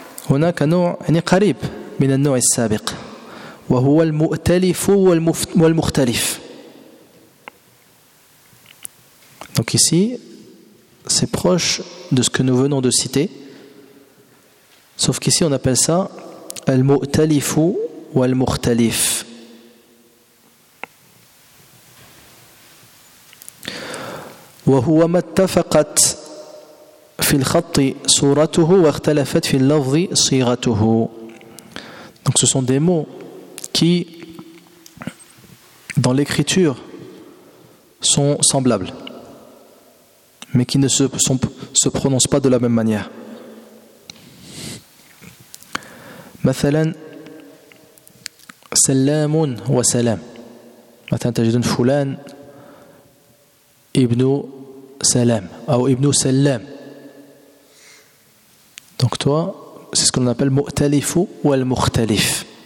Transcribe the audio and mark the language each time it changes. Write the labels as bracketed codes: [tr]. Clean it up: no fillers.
[ar] هناك نوع يعني قريب من النوع السابق وهو المؤتلف والمختلف. [fr] Donc ici, c'est proche de ce que nous venons de citer, sauf qu'ici on appelle ça المؤتلف والمختلف. [ar] وهو ما اتفقت في الخط صورته واختلفت في اللفظ صيغته. [fr] Donc ce sont des mots qui, dans l'écriture, sont semblables, mais qui ne se prononcent pas de la même manière. [ar] مثلا سلام وسلام. مثلا تجدون فلان ابن سلام أو ابن سلام. [fr] Donc toi, c'est ce qu'on appelle مؤتلف والمختلف.